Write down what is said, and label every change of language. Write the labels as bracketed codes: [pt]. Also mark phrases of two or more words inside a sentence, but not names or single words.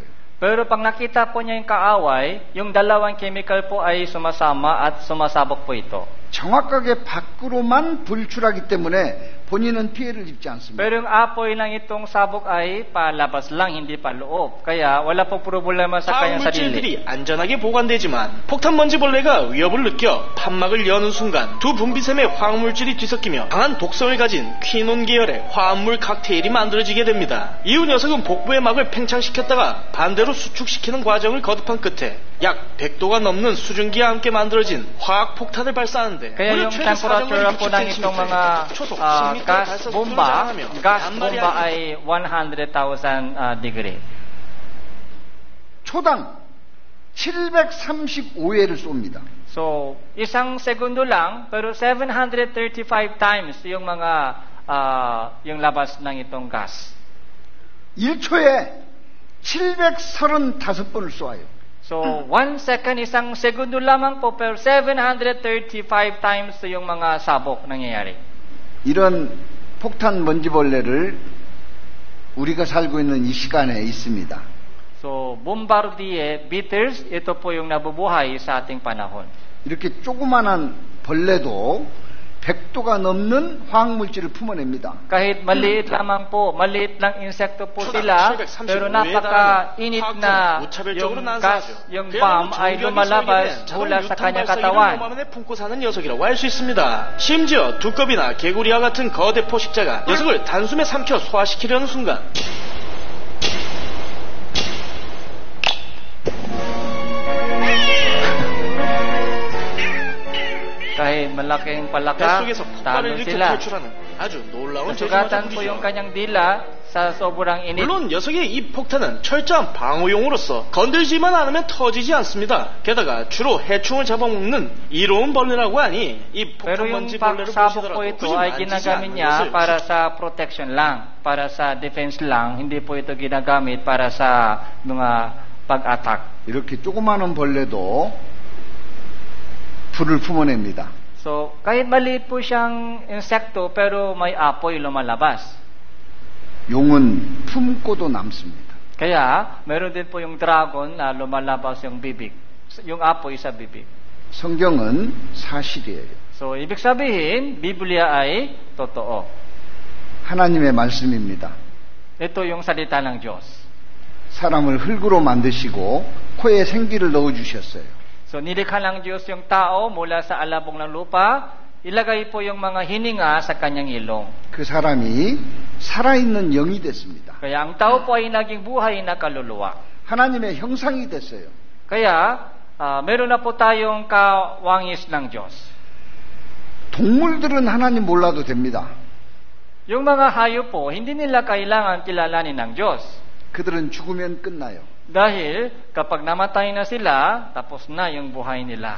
[tl] Pero pag nakita po niya yung kaaway, yung dalawang chemical po ay sumasama at sumasabok po ito. [ko] 정확하게 밖으로만 분출하기 때문에 본인은 피해를 입지 않습니다. [tl] Pero yung apoy lang itong sabok ay palabas lang, hindi paloob. Kaya wala po problema sa kanyang sarili. [ko] 화학물질들이 안전하게 보관되지만 폭탄먼지벌레가 위협을 느껴 판막을 여는 순간 두 분비샘의 화학물질이 뒤섞이며 강한 독성을 가진 퀴논 계열의 화합물 칵테일이 만들어지게 됩니다. 이후 녀석은 복부의 막을 팽창시켰다가 반대로 수축시키는 과정을 거듭한 끝에 약 100도가 넘는 수증기와 함께 만들어진 화학폭탄을 발사하는데 [tl] Kaya yung temperature po ng itong mga gas bomba ay 100,000 degree. [ko] 초당 735회를 쏩니다. [tl] So, isang segundo lang, pero 735 times yung mga yung labas ng itong gas. [ko] 1초에 735번을 쏘아요. [tl] So, 1 second, isang segundo lamang po, pero 735 times yung mga sabok nangyayari. [ko] 이런 폭탄 먼지벌레를 우리가 살고 있는 이 시간에 있습니다. [en] So, bombardier beetles, [tl] ito po yung nabubuhay sa ating panahon. [ko] 이렇게 조그만한 벌레도 100도가 넘는 화학물질을 품어냅니다. [tl] Kahit maliit lamang po, maliit lang insekto po sila, pero napaka-init na yung gas, yung bomb ay lumalabas mula sa kanyang katawan. [ko] 품고 사는 녀석이라고 할 수 있습니다. 심지어 두꺼비나 개구리와 같은 거대 포식자가 녀석을 단숨에 삼켜 소화시키려는 순간 [tl] Kahit malaking palaka, talo sila. Nasugatan po yung kanyang dila sa sobrang init. [ko] 물론 녀석의 이 폭탄은 철저한 방어용으로서 건들지만 않으면 터지지 않습니다. 게다가 주로 해충을 잡아먹는 이로운 벌레라고 하니 이 폭탄먼지 벌레를 보시더라도 [tl] po ito ay ginagamit niya para sa protection lang, para sa defense lang, hindi po ito ginagamit para sa mga pag-attack. [ko] 이렇게 조그마한 벌레도 불을 품어냅니다. [tl] So, kahit maliit po siyang insekto, pero may apoy lumalabas. [ko] 용은 품고도 남습니다. [tl] Kaya, meron din po yung dragon na lumalabas yung bibig. Yung apoy sa bibig. [ko] 성경은 사실이에요. [tl] So, ibig sabihin, Biblia ay totoo. [ko] 하나님의 말씀입니다. [tl] Ito yung salita ng Diyos. [ko] 사람을 흙으로 만드시고 코에 생기를 넣어주셨어요. [tl] So, nilikha ng Diyos yung tao mula sa alabong ng lupa, ilagay po yung mga hininga sa kanyang ilong. [ko] 그 사람이 살아있는 영이 됐습니다. [tl] Kaya ang tao po ay naging buhay na kaluluwa. [ko] 하나님의 형상이 됐어요. [tl] Kaya, meron na po tayong kawangis ng Diyos. [ko] 동물들은 하나님 몰라도 됩니다. [tl] Yung mga hayop po, hindi nila kailangan kilalanin ng Diyos. [ko] 그들은 죽으면 끝나요. [tl] Dahil kapag namatay na sila, tapos na yung buhay nila.